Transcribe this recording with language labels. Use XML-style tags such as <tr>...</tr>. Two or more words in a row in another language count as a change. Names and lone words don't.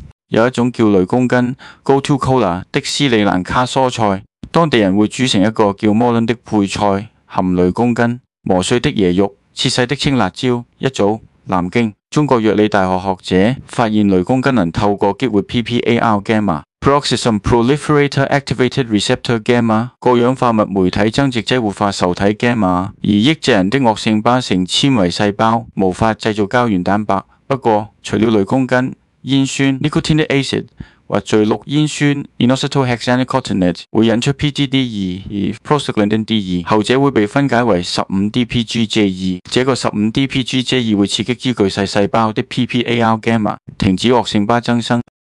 <zh>有一種叫雷公根 （Gotu-kola） 的斯里蘭卡蔬菜，當地人會煮成一個叫摩倫的配菜，含雷公根、磨碎的椰肉、切細的青辣椒。一早，南京中國藥理大學學者發現雷公根能透過激活</zh> <en>PPAR gamma。 Peroxisome proliferator activated receptor gamma</en> <zh>過氧化物酶體增殖劑活化受體 gamma， 而抑制人的惡性疤成纖維細胞，無法製造膠原蛋白。不過，除了雷公根，煙酸</zh> <en>nicotinic acid</en> <zh>或聚氯煙酸 inositohexanicotinate 會引出 PGD2 而 prostaglandin D2， 後者會被分解為 15-DPGJ2， 這個 15-DPGJ2 會刺激巨細細胞的</zh> <en>PPAR gamma，</en> <zh>停止惡性疤增生。</zh>